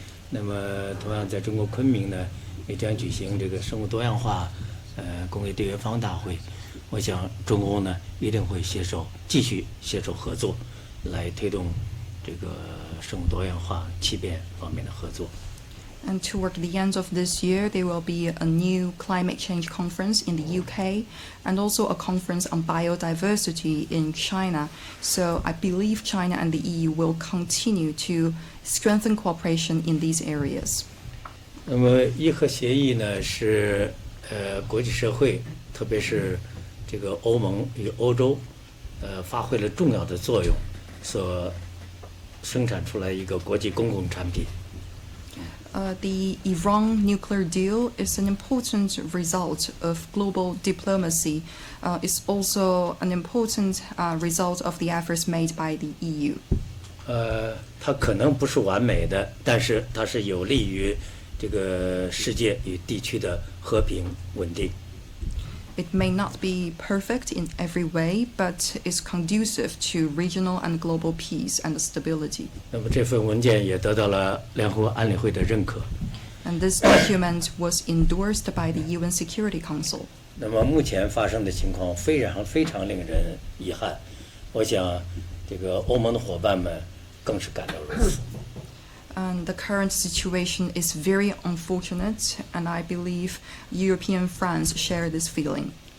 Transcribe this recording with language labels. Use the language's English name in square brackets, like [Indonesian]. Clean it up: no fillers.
[Chinese] 那么，同样在中国昆明呢，也将举行这个生物多样化工业缔约方大会。我想，中欧呢一定会继续携手合作，来推动这个生物多样化、气变方面的合作。 [English] And toward the end of this year, there will be a new climate change conference in the UK and also a conference on biodiversity in China. So I believe China and the EU will continue to strengthen cooperation in these areas. [Chinese] 那么伊核协议呢是国际社会，特别是这个欧盟与欧洲发挥了重要的作用，所生产出来一个国际公共产品。 [English] The Iran nuclear deal is an important result of global diplomacy. It's also an important result of the efforts made by the EU. [Chinese] 它可能不是完美的，但是它是有利于这个世界与地区的和平稳定。 [English] It may not be perfect in every way, but is conducive to regional and global peace and stability. [Chinese] 那么这份文件也得到了联合国安理会的认可。 [English] And this document was endorsed by the UN Security Council. [Chinese] 那么目前发生的情况非常令人遗憾，我想这个欧盟的伙伴们更是感到如此。 [English] And the current situation is very unfortunate, and I believe European friends share this feeling.